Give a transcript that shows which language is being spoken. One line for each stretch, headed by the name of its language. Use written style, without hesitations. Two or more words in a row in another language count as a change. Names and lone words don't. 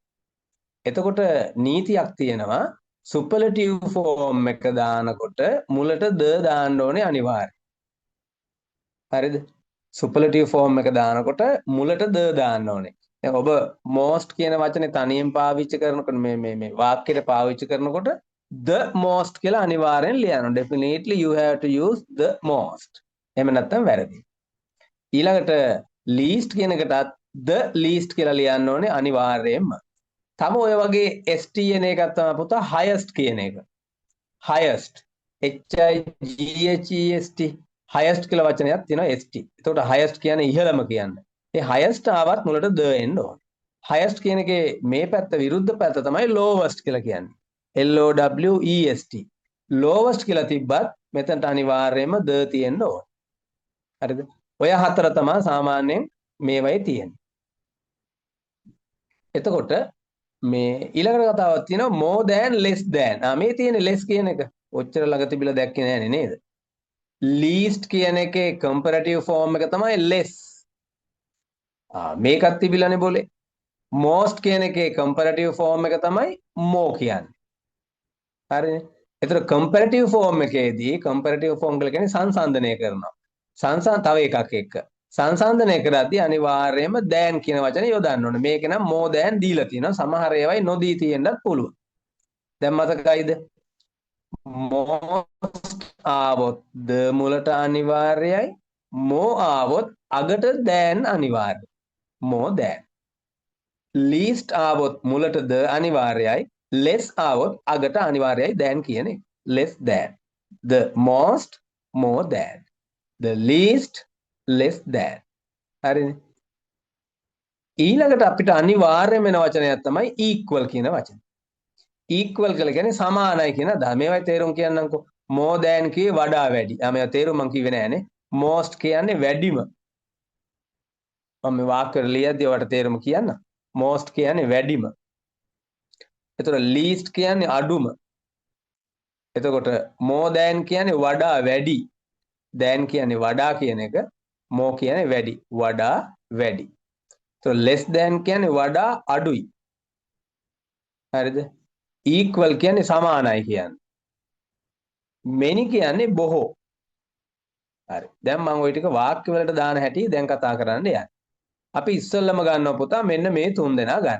Sinhala: එතකොට නීතියක් තියෙනවා
English: superlative form
Sinhala: එක දානකොට මුලට the දාන්න ඕනේ අනිවාර්යයෙන්. හරිද?
English: superlative form
Sinhala: එක දානකොට මුලට the දාන්න ඕනේ. දැන් ඔබ most කියන වචනේ තනියෙන් පාවිච්චි කරනකොට මේ වාක්‍යෙට පාවිච්චි කරනකොට
English: the most
Sinhala: කියලා අනිවාර්යෙන් ලියනවා.
English: Definitely you have to use the most.
Sinhala: එහෙම නැත්නම් වැරදි. ඊළඟට least කියන එකටත්
English: the least
Sinhala: කියලා ලියන්න ඕනේ අනිවාර්යයෙන්ම. තව ඔය වගේ ST එන එකක් තමයි පුතා highest කියන එක.
English: highest HIGHEST highest
Sinhala: කියලා වචනයක් තියෙනවා ST. එතකොට highest කියන්නේ ඉහළම කියන්නේ. ඒ highest ආවත් මුලට the එන්න ඕනේ. highest කියන එකේ මේ පැත්ත විරුද්ධ පැත්ත තමයි lowest කියලා කියන්නේ.
English: LOWEST. lowest
Sinhala: කියලා තිබ්බත් මෙතනට අනිවාර්යයෙන්ම the තියෙන්න ඕනේ. හරිද? ඔය හතර තමයි සාමාන්‍යයෙන් මේවයි තියෙන්නේ. එතකොට මේ ඊළඟට කතාවක් තියෙනවා
English: more than less than.
Sinhala: මේ තියෙන less කියන එක ඔච්චර ළඟ තිබිලා දැක්කේ නෑනේ නේද? least කියන එකේ
English: comparative form
Sinhala: එක තමයි less. මේකත් තිබිලානේ બોලේ. most කියන එකේ
English: comparative form
Sinhala: එක තමයි more කියන්නේ. හරිනේ. ඒතර
English: comparative form
Sinhala: එකේදී
English: comparative form
Sinhala: කියලා කියන්නේ සංසන්දනය කරනවා. තව එකක් එක්ක. සංසන්දනය කරද්දී අනිවාර්යයෙන්ම than කියන වචනේ යොදන්න ඕනේ. මේක නම්
English: more than
Sinhala: දීලා තියෙනවා. සමහර ඒවායි නොදී තියෙන්නත් පුළුවන්. දැන් මතකයිද? most ආවොත් the මුලට අනිවාර්යයි. more ආවොත් අගට than අනිවාර්යයි.
English: more than. least
Sinhala: ආවොත් මුලට the අනිවාර්යයි. less ආවොත් අගට අනිවාර්යයි than කියන එක.
English: less than. the most, more than. the least, less than.
Sinhala: හරිනේ. ඊළඟට අපිට අනිවාර්යයෙන්ම වෙන වචනයක් තමයි equal කියන වචනේ. equal කියලා කියන්නේ සමානයි කියන අදහස. මේවයි තේරුම් කියන්නම්කෝ.
English: more than
Sinhala: කියේ වඩා වැඩි. මේවා තේරුම් මම කිව්වේ නෑනේ. most කියන්නේ වැඩිම. මම මේ වාක්‍ය ලියද්දී ඔයාලට තේරුම කියන්න. most කියන්නේ වැඩිම. එතකොට least කියන්නේ අඩුම. එතකොට
English: more than
Sinhala: කියන්නේ වඩා වැඩි. than කියන්නේ වඩා කියන එක. more කියන්නේ වැඩි. වඩා වැඩි. එතකොට
English: less than
Sinhala: කියන්නේ වඩා අඩුයි. හරිද? equal කියන්නේ සමානයි කියන්නේ. many කියන්නේ බොහෝ. හරි. දැන් මම ওই ටික වාක්‍ය වලට දාන හැටි දැන් කතා කරන්න යන්නේ. අපි ඉස්සෙල්ලම ගන්නවා පුතා මෙන්න මේ තුන් දෙනා ගන්න.